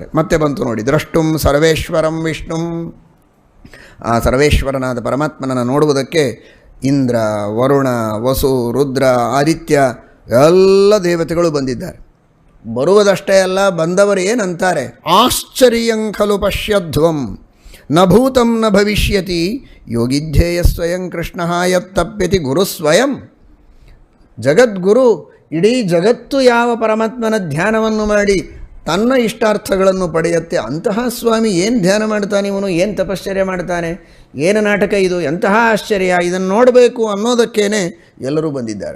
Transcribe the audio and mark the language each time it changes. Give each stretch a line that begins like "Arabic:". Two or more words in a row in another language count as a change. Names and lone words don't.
Kannada: ಮತ್ತೆ ಬಂತು ನೋಡಿ,
Sanskrit: ದ್ರಷ್ಟುಂ ಸರ್ವೇಶ್ವರಂ ವಿಷ್ಣುಂ.
Kannada: ಆ ಸರ್ವೇಶ್ವರನಾದ ಪರಮಾತ್ಮನನ್ನು ನೋಡುವುದಕ್ಕೆ ಇಂದ್ರ, ವರುಣ, ವಸು, ರುದ್ರ, ಆದಿತ್ಯ ಎಲ್ಲ ದೇವತೆಗಳು ಬಂದಿದ್ದಾರೆ. ಬರುವುದಷ್ಟೇ ಅಲ್ಲ, ಬಂದವರು ಏನಂತಾರೆ,
Sanskrit: ಆಶ್ಚರ್ಯಂ ಖಲು ಪಶ್ಯಧ್ವಂ ನ ಭೂತಂ ನ ಭವಿಷ್ಯತಿ ಯೋಗಿಧ್ಯೇಯ ಸ್ವಯಂ ಕೃಷ್ಣ ಯತ್ತಪ್ಯತಿ ಗುರು ಸ್ವಯಂ.
Kannada: ಜಗದ್ಗುರು, ಇಡೀ ಜಗತ್ತು ಯಾವ ಪರಮಾತ್ಮನ ಧ್ಯಾನವನ್ನು ಮಾಡಿ ತನ್ನ ಇಷ್ಟಾರ್ಥಗಳನ್ನು ಪಡೆಯುತ್ತೆ, ಅಂತಹ ಸ್ವಾಮಿ ಏನು ಧ್ಯಾನ ಮಾಡ್ತಾನೆ, ಇವನು ಏನು ತಪಶ್ಚರ್ಯ ಮಾಡ್ತಾನೆ, ಏನು ನಾಟಕ ಇದು, ಎಂತಹ ಆಶ್ಚರ್ಯ, ಇದನ್ನು ನೋಡಬೇಕು ಅನ್ನೋದಕ್ಕೇನೆ ಎಲ್ಲರೂ ಬಂದಿದ್ದಾರೆ.